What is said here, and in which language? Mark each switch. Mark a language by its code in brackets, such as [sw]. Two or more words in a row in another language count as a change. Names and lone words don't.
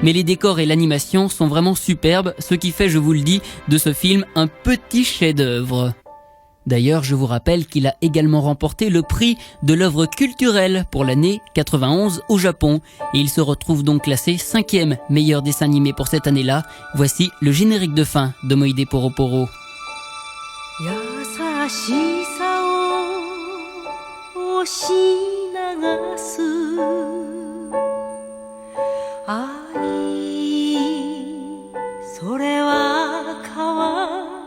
[fr] Mais les décors et l'animation sont vraiment superbes, ce qui fait, je vous le dis, de ce film un petit chef-d'œuvre. D'ailleurs, je vous rappelle qu'il a également remporté le prix de l'œuvre culturelle pour l'année 91 au Japon. Et il se retrouve donc classé 5e meilleur dessin animé pour cette année-là. Voici le générique de fin d'Omoide Poro Poro. [ja] 優しさを押し流す愛それは川